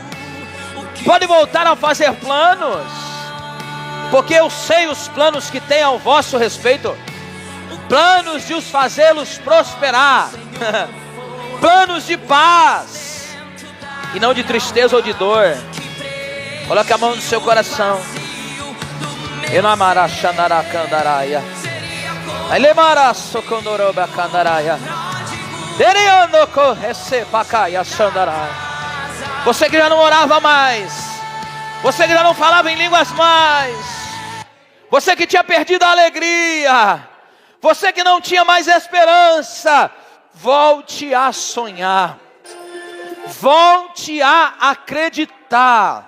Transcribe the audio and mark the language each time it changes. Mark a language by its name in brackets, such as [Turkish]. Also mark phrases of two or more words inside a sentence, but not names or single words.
[Portuguese] Pode voltar a fazer planos. Porque eu sei os planos que tem ao vosso respeito. Planos de os fazê-los prosperar. Planos de paz. E não de tristeza ou de dor. Coloque a mão no seu coração. Enamarachanaracandaraya. Alemaraçocondorobacandaraya. Derianoko recebacaya chandaraya. Você que já não orava mais. Você que já não falava em línguas mais. Você que tinha perdido a alegria. Você que não tinha mais esperança. Volte a sonhar. Volte a acreditar.